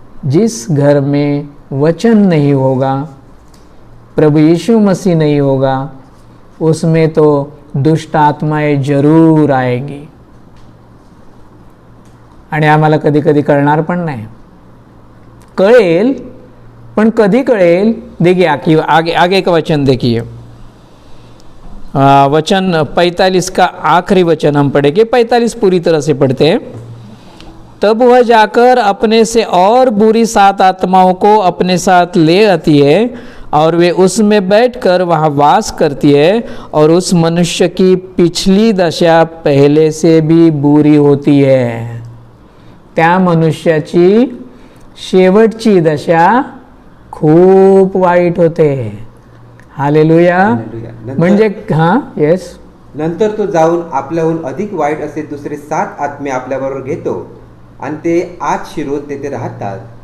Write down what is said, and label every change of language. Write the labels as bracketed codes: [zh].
[hi] जिस घर में वचन नहीं होगा, प्रभु यीशु मसीह नहीं होगा, उसमें तो दुष्ट आत्माएं जरूर आएगी. [mr] आणि आम्हाला कधी कधी कळणार पण नाही. कळेल, पण कधी कळेल? [hi] देखिए आगे का वचन देखिए, वचन 45 का आखिरी वचन हम पढ़ेंगे. 45 पूरी तरह से पढ़ते हैं. तब वह जाकर अपने से और बुरी 7 आत्माओं को अपने साथ ले आती है और वे उसमें बैठकर वहाँ वास करती है, और उस मनुष्य की पिछली दशा पहले से भी बुरी होती है. [mr] त्या मनुष्याची शेवटची दशा खूप वाईट होते. हालेलुया. म्हणजे हां, येस. नंतर तो जाऊन आपल्याहून अधिक वाईट असे दुसरे 7 आत्मे आपल्याबरोबर घेतो आणि ते आत शिरून तेथे राहतात.